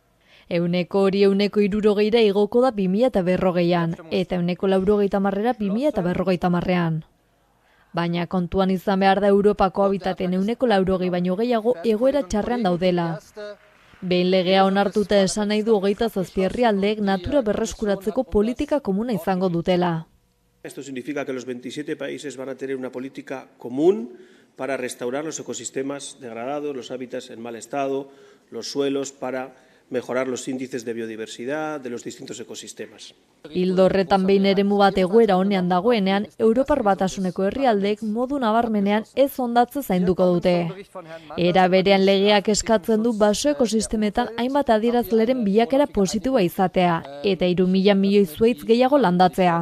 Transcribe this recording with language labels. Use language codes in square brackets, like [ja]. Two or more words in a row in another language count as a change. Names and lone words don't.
[eu] 160 igoko da 2040ean, eta 190era 2050ean. Baina kontuan izan behar da Europako habitaten 180 baino gehiago egoera txarrean daudela. Behin legea onartuta esan nahi du 27 herrialdeek natura berreskuratzeko politika komuna izango dutela. [es] Esto significa que los 27 países van a tener una política común para restaurar los ecosistemas degradados, los hábitats en mal estado, los suelos, para mejorar los índices de biodiversidad de los distintos ecosistemas. [eu] Ildo horretan behin eremu bat egoera honean dagoenean, Europar Batasuneko herrialdeek modu nabarmenean ez hondatze zainduko dute. Era berean legeak eskatzen du baso ekosistemetan hainbat adierazleren bilakera positiboa izatea, eta 3.000 milioi zuhaitz gehiago landatzea.